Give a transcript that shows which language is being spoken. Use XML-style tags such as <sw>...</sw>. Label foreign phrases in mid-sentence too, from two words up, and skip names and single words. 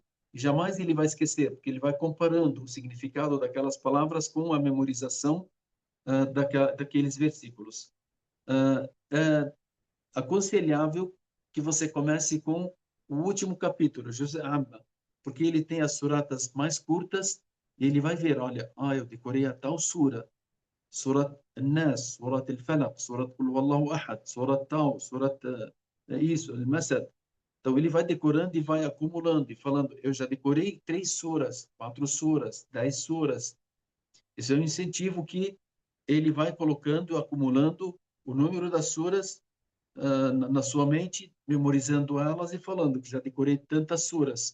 <pt>E jamais ele vai esquecer, porque ele vai comparando o significado daquelas palavras com a memorização daqueles versículos. É aconselhável que você comece com o último capítulo, Juz'a Amma, porque ele tem as suratas mais curtas e ele vai ver, olha, eu decorei a tal sura, Surat An-Nas, Surat Al-Falaq, Surat Qul Huwallahu Ahad, Surat tal, Surat isso, Al-Masad. Então ele vai decorando e vai acumulando e falando, eu já decorei 3 suras, 4 suras, 10 suras. Esse é um incentivo que ele vai colocando, acumulando o número das suras na sua mente, memorizando elas e falando que já decorei tantas suras.</pt>